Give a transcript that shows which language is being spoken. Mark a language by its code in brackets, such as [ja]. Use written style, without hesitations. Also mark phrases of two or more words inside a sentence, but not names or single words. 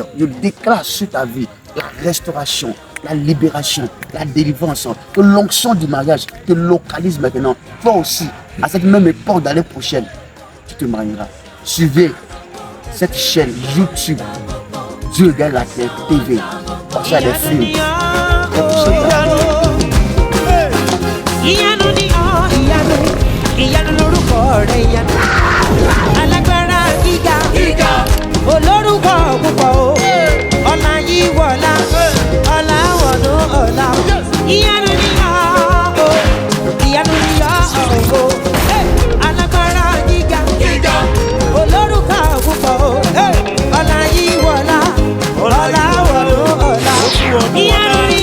[fr] Je déclare sur ta vie la restauration, la libération, la délivrance, que l'onction du mariage te localise maintenant. Toi aussi, à cette même époque d'année prochaine, tu te marieras. Suivez cette chaîne YouTube, Dieu gagne la terre TV. Passez à des films. [yo] Ìyanu lórúkọ rẹ̀ ìyanu alágbára gíga olórúkọ púpọ̀ o ọlá yìí wọlá ọlá wọnú ọlá ìyanu ni ọ́ o ìyanu ni ọ́ o alágbára gíga olórúkọ púpọ̀ o ọlá yìí wọlá ọlá wọnú ọlá ìyanu.